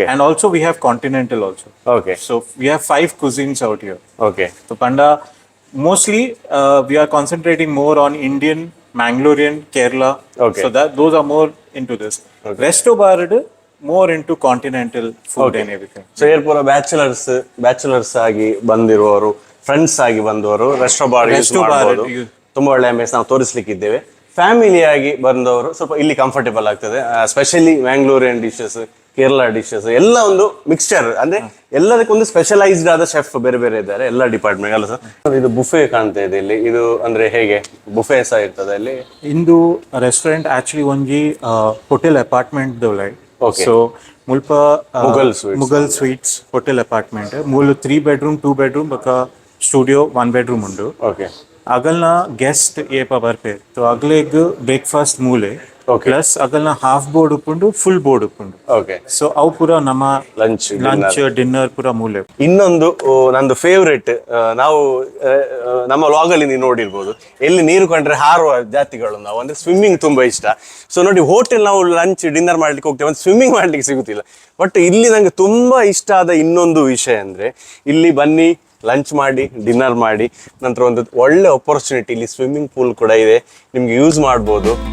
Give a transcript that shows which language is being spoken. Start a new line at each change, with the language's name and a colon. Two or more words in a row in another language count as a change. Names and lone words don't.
English: And also we have continental also. Okay. So we have 5 cuisines out here. Okay. So Panda, mostly we are concentrating more on Indian, Mangalorean, Kerala. Okay. So those are more into this. Okay. Resto bar more into continental food and everything.
Kannada: ಸೊ ಏರ್ಪುರ ಬ್ಯಾಚುಲರ್ಸ್ ಆಗಿ ಬಂದಿರುವವರು, ಫ್ರೆಂಡ್ಸ್ ಆಗಿ ಬಂದವರು
English: resto bar use
Kannada: ಮಾಡಬಹುದು. ತುಂಬಾ ಒಳ್ಳೆ ಅಮೇಸ್ ನಾವು ತೋರಿಸ್ಲಿಕ್ಕಿದ್ದೇವೆ. ಫ್ಯಾಮಿಲಿ ಆಗಿ ಬಂದವರು ಸ್ವಲ್ಪ ಇಲ್ಲಿ ಕಂಫರ್ಟೇಬಲ್ ಆಗ್ತದೆ.
English: specially Mangalorean dishes, Kerala dishes
Kannada: ಎಲ್ಲ ಒಂದು ಮಿಕ್ಸ್ಚರ್. ಅಂದ್ರೆ ಎಲ್ಲದಕ್ಕೊಂದು ಸ್ಪೆಷಲೈಸ್ಡ್ ಆದ ಶೆಫ್ ಬೇರೆ ಬೇರೆ ಇದ್ದಾರೆ, ಎಲ್ಲ ಡಿಪಾರ್ಟ್ಮೆಂಟ್ ಅಲ್ಲ ಸರ್. ಇದು ಬುಫೆ ಕಾಣ್ತಾ ಇದೆ ಇಲ್ಲಿ. ಇದು ಅಂದ್ರೆ ಹೇಗೆ ಬುಫೆ ಸಹ ಇರ್ತದೆ ಇಲ್ಲಿ?
Tulu: ಇಂದು ರೆಸ್ಟೋರೆಂಟ್ ಆಕ್ಚುಲಿ ಒಂಜಿ
English: hotel apartment
Tulu: ದೊಲೈ. ಸೊ ಮುಲ್ಪ
English: Mughal suites hotel apartment
Tulu: ಮೂಲು
English: 3 bedroom 2 bedroom
Tulu: ಬಕ
English: studio 1 bedroom
Tulu: ಉಂಡು. ಓಕೆ. ಅಗಲ್ನ ಗೆಸ್ಟ್ ಏಪ ಬರ್ಪೇರ್. ಸೊ ಅಗ್ಲೆಗ್ ಬ್ರೇಕ್ಫಾಸ್ಟ್ ಮೂಲೆ
English: Okay.
Tulu: ಪ್ಲಸ್ ಅಗಲ್ನ
English: half board
Tulu: ಉಪ್ಪುಂಡು
English: full board
Tulu: ಉಪ್ಪುಂಡು. ಓಕೆ. ಸೊ ಅವು ಪೂರ ನಮ್ಮ ಲಂಚ್ ಡಿನ್ನರ್ ಪೂರ ಮೂಲೆ.
Kannada: ಇನ್ನೊಂದು ನಂದು ಫೇವ್ರೇಟ್, ನಾವು ನಮ್ಮ ವ್ಲಾಗಲ್ಲಿ ನೀವು ನೋಡಿರ್ಬೋದು, ಎಲ್ಲಿ ನೀರು ಕಂಡ್ರೆ ಹಾರುವ ಜಾತಿಗಳು ನಾವು, ಅಂದ್ರೆ ಸ್ವಿಮ್ಮಿಂಗ್ ತುಂಬಾ ಇಷ್ಟ. ಸೊ ನೋಡಿ, ಹೋಟೆಲ್ ನಾವು
English: lunch dinner
Kannada: ಮಾಡ್ಲಿಕ್ಕೆ ಹೋಗ್ತೇವೆ, ಒಂದು ಸ್ವಿಮ್ಮಿಂಗ್ ಮಾಡ್ಲಿಕ್ಕೆ ಸಿಗುತ್ತಿಲ್ಲ. ಬಟ್ ಇಲ್ಲಿ ನಂಗೆ ತುಂಬಾ ಇಷ್ಟ ಆದ ಇನ್ನೊಂದು ವಿಷಯ ಅಂದ್ರೆ, ಇಲ್ಲಿ ಬನ್ನಿ ಲಂಚ್ ಮಾಡಿ ಡಿನ್ನರ್ ಮಾಡಿ, ನಂತರ ಒಂದು ಒಳ್ಳೆ ಅಪರ್ಚುನಿಟಿ, ಇಲ್ಲಿ
English: swimming pool
Kannada: ಕೂಡ ಇದೆ, ನಿಮ್ಗೆ ಯೂಸ್ ಮಾಡ್ಬೋದು.